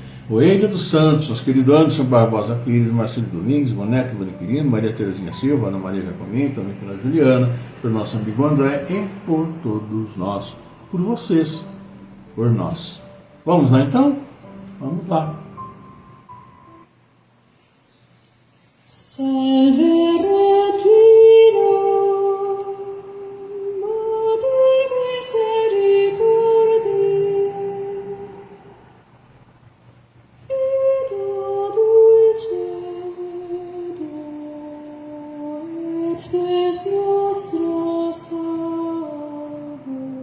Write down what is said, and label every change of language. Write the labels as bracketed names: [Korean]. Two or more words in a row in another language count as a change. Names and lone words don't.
[Portuguese] o Eide dos Santos, nosso querido Anderson Barbosa Pires, Marcelo Domingos, Boneco Boniquirino, Maria Terezinha Silva, Ana Maria Jacomim, também pela Juliana, pelo nosso amigo André e por todos nós, por vocês, por nós. Vamos lá então? Vamos lá. [Latin] Salve Regina, Madre misericordiae, Vita dulcedo, et spes nostra salve.